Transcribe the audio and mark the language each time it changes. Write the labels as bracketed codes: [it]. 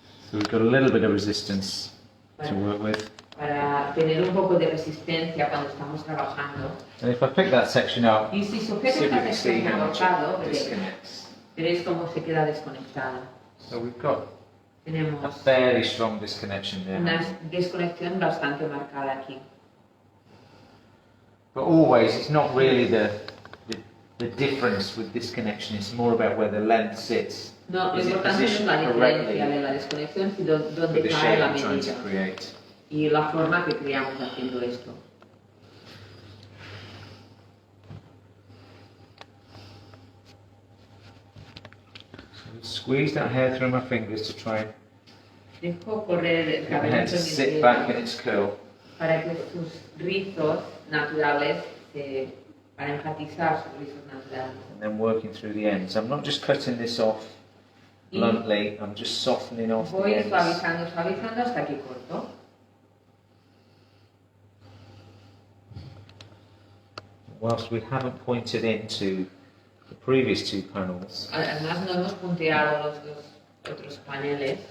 [en] So we've got a little bit of resistance to work with. [es] Para tener un poco de resistencia cuando estamos trabajando. [en] And if I pick that section up, [es] y si sujeto esta sección colocado, veréis cómo se queda desconectado. [en] So we've got [es] Tenemos [en] a fairly strong disconnection there. [es] Una desconexión bastante marcada aquí. [en] But always, it's not really the difference with disconnection. It's more about where the length sits. [es] No, lo importante no es la diferencia de la desconexión, sino dónde cae la medida y la forma que creamos haciendo esto. [en] Squeeze that hair through my fingers to try and [es] dejo correr el cabello [en] to sit back in its curl. [es] Para que sus rizos naturales, para enfatizar sus rizos naturales. [en] And then working through the ends. I'm not just cutting this off bluntly, I'm just softening off the ends. [es] Voy suavizando hasta que corto. [en] Whilst we haven't pointed into the previous two panels, [es] además no hemos punteado los dos otros paneles.